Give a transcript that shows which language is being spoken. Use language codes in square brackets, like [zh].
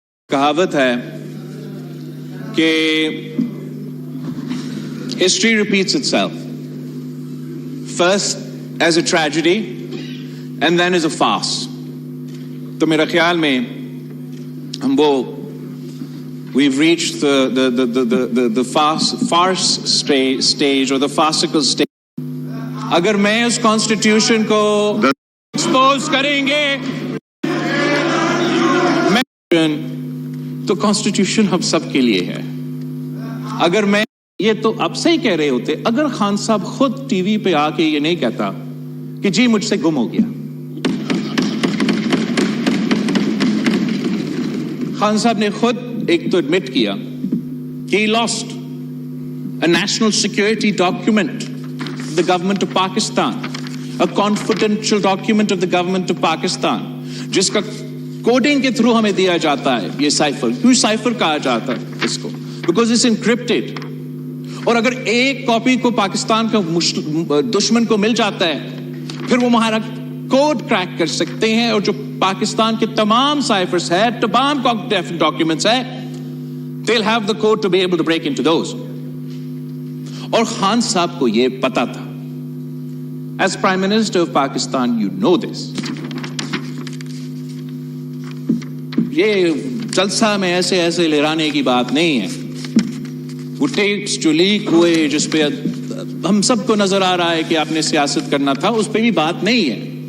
[ur] کہاوت ہے کہ [en] history repeats itself, first as a tragedy and then as a farce. [ur] تو میرا خیال میں ہم وہ [en] we've reached the farce stage or the farcical stage. [ur] اگر میں اس کانسٹیٹیوشن کو ایکسپوز کریں گے تو کانسٹیٹیوشن ہم سب کے لیے ہے. اگر میں یہ تو اب سے ہی کہہ رہے ہوتے, اگر خان صاحب خود ٹی وی پہ آ کے یہ نہیں کہتا کہ جی مجھ سے گم ہو گیا. خان صاحب نے خود ایک تو ایڈمٹ کیا کہ [en] he lost a national security document of the government of Pakistan, a confidential document of the government of Pakistan, [ur] جس کا کوڈنگ کے تھرو ہمیں دیا جاتا ہے. یہ سائفر, کیوں سائفر کہا جاتا ہے اس کو؟ [en] Because it's encrypted. [ur] اور اگر ایک کاپی کو پاکستان کا دشمن کو مل جاتا ہے, پھر وہ ہمارا کوڈ کریک کر سکتے ہیں, اور جو پاکستان کے تمام سائفرز ہے, تمام ڈاکیومنٹس ہے, [en] they'll have the code to be able to break into those. [ur] اور خان صاحب کو یہ پتا تھا. [en] As Prime Minister of Pakistan, you know this. [ur] یہ جلسہ میں ایسے ایسے لہرانے کی بات نہیں ہے. وہ ٹیپس جو لیک ہوئے جس پہ ہم سب کو نظر آ رہا ہے کہ آپ نے سیاست کرنا تھا, اس پہ بھی بات نہیں ہے.